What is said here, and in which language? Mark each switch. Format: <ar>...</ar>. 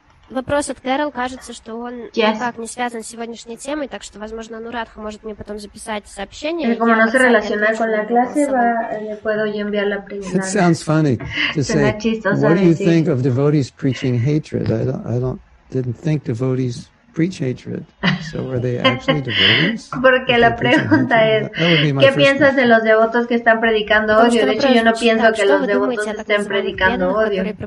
<ru>Вопрос от Кэрол, кажется, что он никак не связан с сегодняшней темой, так что, возможно, Анурадха может мне потом записать сообщение.</ru> <es>Como no se relaciona con la clase, le puedo yo enviar la pregunta.</es> <en>It sounds funny to say, what do you think of devotees preaching hatred? I didn't think devotees preach hatred. So were they actually devotees?</en> <es>Porque la pregunta es, ¿qué piensas de los devotos que están predicando odio? De hecho, yo no pienso que los devotos estén predicando odio.</es>